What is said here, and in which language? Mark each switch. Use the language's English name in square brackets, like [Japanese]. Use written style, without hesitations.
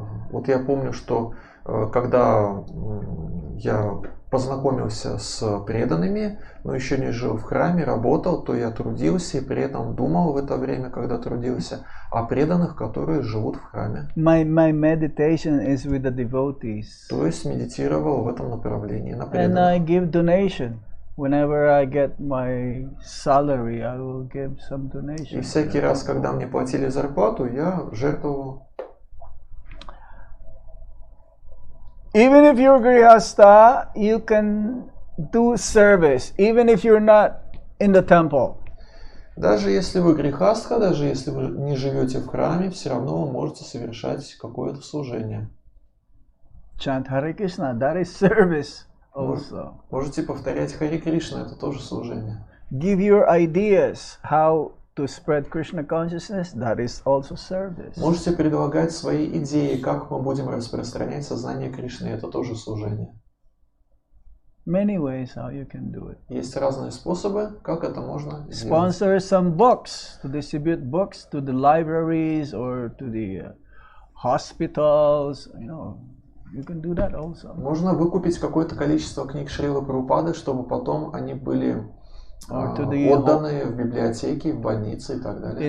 [Russian] Вот я помню, что когда я познакомился с преданными, но еще не жил в храме, работал, то я трудился и при этом думал в это время, когда трудился, о преданных, которые живут в храме. [English] My meditation is with the devotees. [Russian] То есть медитировал в этом направлении на [English] And [Russian] преданных. [English] I give donation. Whenever I get my salary, I will give some donation. [Russian] И всякий раз, когда мне платили зарплату, я жертвовал. [English] Even if you're grihastha, you can do service, even if you're not in the temple. [Russian] Даже если вы грихастха, даже если вы не живете в храме, все равно вы можете совершать какое-то служение. [English] Chant Hare Krishna, that is service also. [Russian] Можете повторять Хари Кришна, это тоже служение. [English] Give your ideas how to spread Krishna consciousness, that is also service. [Russian] Можете предлагать свои идеи, как мы будем распространять сознание Кришны, это тоже служение. [English] Many ways how you can do it. [Russian] Есть разные способы, как это можно сделать. [English] Sponsor some books, to distribute books to the libraries or to the hospitals, you can do that also. [Russian] Можно выкупить какое-то количество книг Шрилы Прабхупады, чтобы потом они были отданы в библиотеки, в больницы и так далее.